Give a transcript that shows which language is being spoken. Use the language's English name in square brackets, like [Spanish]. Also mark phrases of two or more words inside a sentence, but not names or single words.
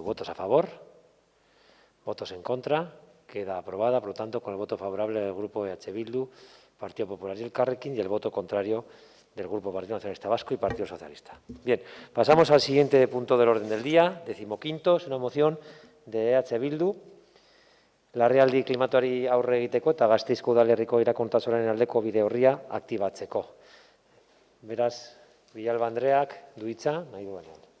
[Spanish] ¿Votos a favor? ¿Votos en contra? Queda aprobada, por lo tanto, con el voto favorable del Grupo EH Bildu, Partido Popular y Elkarrekin y el voto contrario del Grupo Partido Nacionalista Vasco y Partido Socialista. Bien, pasamos al siguiente punto del orden del día, 15º, es una moción de EH Bildu. [Basque] Larrialdi klimatuari aurre egiteko eta Gasteizko udalerriko irakontasunaren aldeko bide orria aktibatzeko. Beraz, Villalba Andreak du hitza, nahi duenean.